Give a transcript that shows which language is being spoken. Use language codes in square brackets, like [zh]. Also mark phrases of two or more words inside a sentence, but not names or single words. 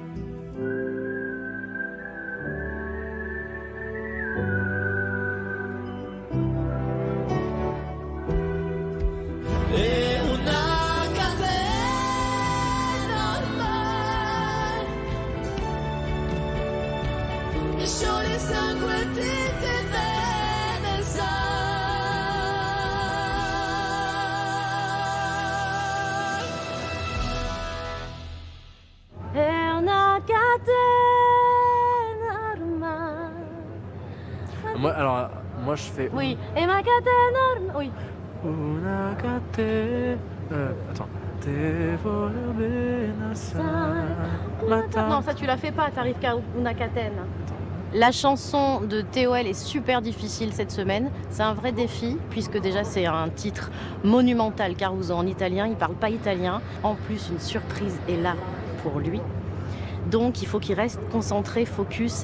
[it] E una catena ormai che scioglie sangue e tinte vene, sai. È una catena ormai. [fr] Moi, je fais. Oui, et ma [it] catena ormai. [fr] Oui. [it] Una catena. Attends. [nap] Te voglio bene assai. [fr] Non, ça tu la fais pas, t'arrives qu'à [it] una catena. [fr] La chanson de TOL est super difficile cette semaine. C'est un vrai défi, puisque déjà c'est un titre monumental, Caruso en italien, il parle pas italien. En plus, une surprise est là pour lui. Donc il faut qu'il reste concentré, focus.